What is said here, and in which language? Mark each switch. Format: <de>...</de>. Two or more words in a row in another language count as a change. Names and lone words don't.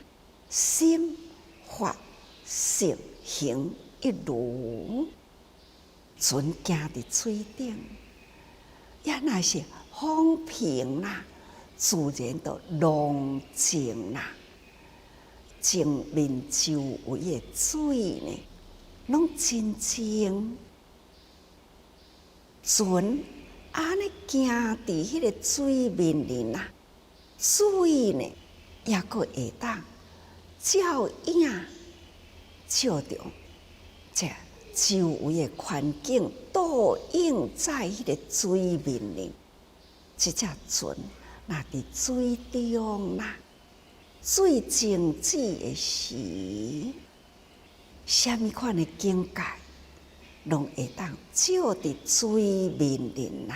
<nan>心法性行一如，船行伫水顶，也若是风平啦，自然就浪静啦。前面周围的水呢，拢真静。船安尼行伫迄个水面里呐，水呢也阁会当照影照着这周围的环境，倒映在迄个水面里。这只船若伫水中啦，水静止的时，什么款的境界，拢会当照伫水面里啦。</nan>